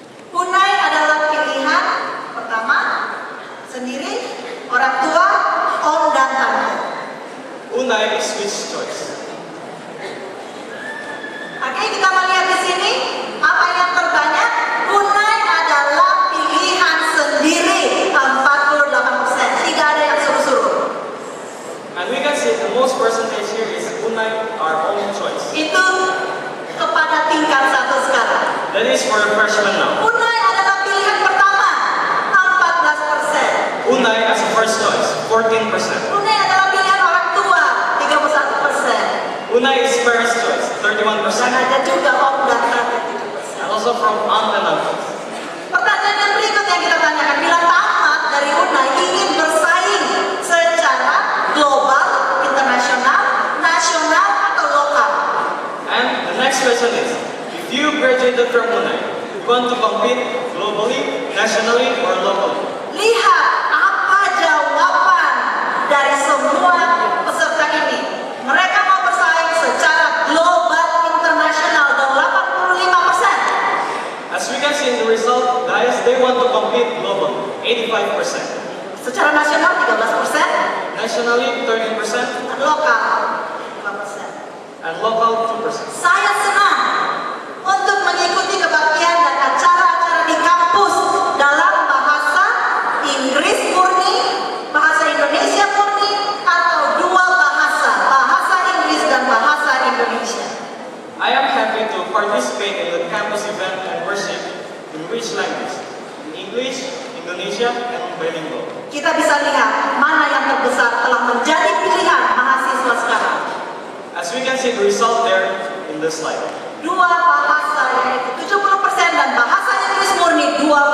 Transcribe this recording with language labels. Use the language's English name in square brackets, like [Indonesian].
[Indonesian] Unai adalah pilihan pertama sendiri, orang tua, om dan tante. [English] Unai is which choice? [Indonesian] Oke, kita melihat di sini apa yang terbanyak. Unai adalah pilihan sendiri 48%. Tidak ada yang suruh-suruh. [English] And we can see the most percentage here is Unai, our own choice. [Indonesian] Itu kepada tingkat 1 sekarang. [English] That is for a freshman now. [Indonesian] Unai adalah pilihan pertama 14%. [English] Unai as a first choice, 14%. [Indonesian] Unai adalah pilihan orang tua 31%. [English] Unai is parents' choice, 31%. [Indonesian] Dan ada juga om dan tante [English] And [Indonesian] 7%. [English] also from aunt and uncles. [Indonesian] Pertanyaan yang berikut yang kita tanyakan, bila tamat dari Unai ingin bersaing secara global, internasional, nasional atau lokal? [English] And the next question is, if you graduated from Unai, you want to compete globally, nationally, or locally? [Indonesian] Lihat apa jawaban dari semua peserta ini. Mereka mau bersaing secara global, internasional, 85%. [English] As we can see in the result, guys, they want to compete globally, 85%. [Indonesian] Secara nasional 13%, [English] Nationally, 13%, [Indonesian] dan lokal 5%. [English] and local, 2%. [Indonesian] Saya senang untuk mengikuti kebaktian dan acara-acara di kampus dalam bahasa Inggris murni, bahasa Indonesia murni, atau dua bahasa, bahasa Inggris dan bahasa Indonesia. [English] I am happy to participate in the campus event and worship in which language? In English, Indonesia, and bilingual. [Indonesian] Kita bisa lihat mana yang terbesar telah menjadi pilihan mahasiswa sekarang. [English] As we can see the result there in the slide. [Indonesian] Dua bahasa yaitu 70% dan bahasa Inggris murni 12%.